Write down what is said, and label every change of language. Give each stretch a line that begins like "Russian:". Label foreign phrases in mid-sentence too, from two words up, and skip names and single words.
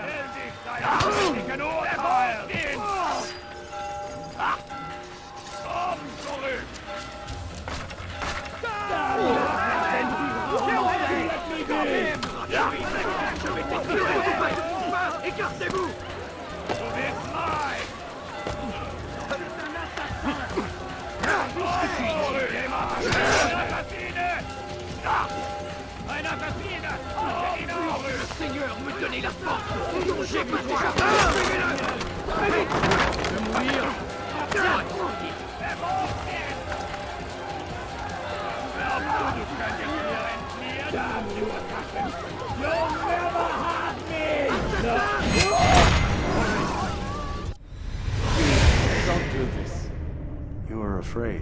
German: Stell dich deinem gegen Urteil! Komm zurück!
French: Écartez-vous!
German: Du bist mein!
French: Un assassine! Le Seigneur me donnait la force dont j'ai besoin! Très vite! Je vais mourir! C'est bon,
English: You'll never have me! Don't do this. You are afraid.